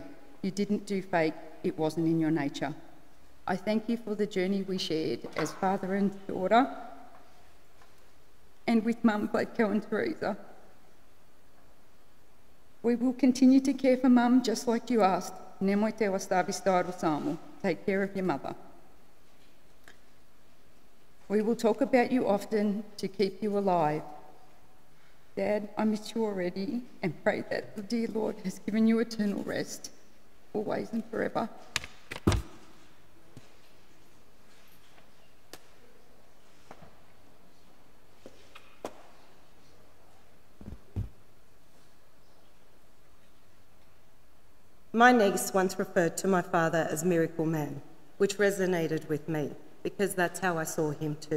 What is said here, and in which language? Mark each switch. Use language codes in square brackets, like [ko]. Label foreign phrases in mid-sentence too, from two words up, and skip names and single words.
[en] You didn't do fake, it wasn't in your nature. I thank you for the journey we shared as father and daughter, and with Mum, Bledko and Teresa. We will continue to care for Mum just like you asked. [hr] Nemojte ostavi staru samu. [en] Take care of your mother. We will talk about you often to keep you alive. Dad, I miss you already and pray that the dear Lord has given you eternal rest, always and forever. My niece once referred to my father as Miracle Man, which resonated with me because that's how I saw him too.